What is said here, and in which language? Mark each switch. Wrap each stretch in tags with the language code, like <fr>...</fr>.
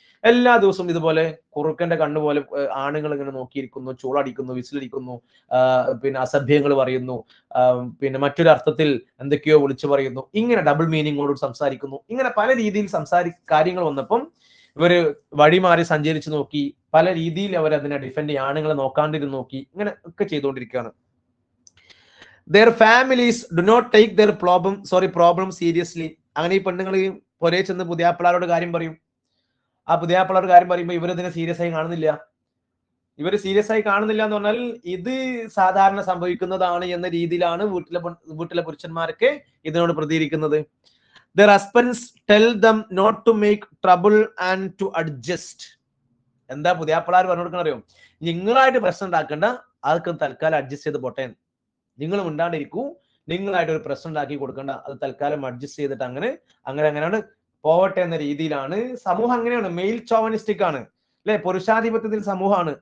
<ml>എല്ലാ ദിവസവും ഇതുപോലെ കുറുക്കന്റെ കണ്ണുപോലെ ആണുങ്ങൾ ഇങ്ങനെ നോക്കിയിരിക്കുന്നു, ചൂളടിക്കുന്നു, വിസിലടിക്കുന്നു, പിന്നെ അസഭ്യങ്ങൾ പറയുന്നു, പിന്നെ മറ്റൊരു അർത്ഥത്തിൽ എന്തൊക്കെയോ വിളിച്ചു പറയുന്നു, ഇങ്ങനെ ഡബിൾ മീനിങ്ങോട് സംസാരിക്കുന്നു. ഇങ്ങനെ പല രീതിയിൽ കാര്യങ്ങൾ വന്നപ്പം ഇവര് വഴിമാറി സഞ്ചരിച്ചു നോക്കി, പല രീതിയിൽ അവർ അതിനെ ഡിഫെൻഡ് ചെയ്യും, ആണുങ്ങളെ നോക്കാണ്ടിരുന്ന് നോക്കി, ഇങ്ങനെ ഒക്കെ ചെയ്തുകൊണ്ടിരിക്കുകയാണ്.</ml> <en>Their families do not take their problem seriously.</en> <ml>അങ്ങനെ ഈ പെണ്ണുങ്ങൾ പൊരേ ചെന്ന് പുതിയാപ്പിളാരോട് കാര്യം പറയും. ആ പുതിയാപ്പിളാരോട് കാര്യം പറയുമ്പോൾ ഇവരിതിനെ സീരിയസ് ആയി കാണുന്നില്ല. എന്ന് പറഞ്ഞാൽ ഇത് സാധാരണ സംഭവിക്കുന്നതാണ് എന്ന രീതിയിലാണ് വീട്ടിലെ പുരുഷന്മാരൊക്കെ ഇതിനോട് പ്രതികരിക്കുന്നത്.</ml> <en>Their husbands tell them not to make trouble and to adjust.</en> <ml>എന്താ പുതിയാപ്പിളാർ പറഞ്ഞു കൊടുക്കണം അറിയോ? നിങ്ങളായിട്ട് പ്രശ്നം ഉണ്ടാക്കണ്ട, അതൊക്കെ തൽക്കാലം അഡ്ജസ്റ്റ് ചെയ്ത് പോട്ടെ. നിങ്ങൾ മിണ്ടാണ്ടിരിക്കൂ, നിങ്ങളായിട്ട് ഒരു പ്രശ്നം ഉണ്ടാക്കി കൊടുക്കണ്ട, അത് തൽക്കാലം അഡ്ജസ്റ്റ് ചെയ്തിട്ട് അങ്ങനെയാണ് പോവട്ടെ എന്ന രീതിയിലാണ് സമൂഹം. അങ്ങനെയാണ്, മെയിൽ ചോവനിസ്റ്റിക് ആണ് അല്ലെ, പുരുഷാധിപത്യത്തിൽ സമൂഹമാണ്.</ml>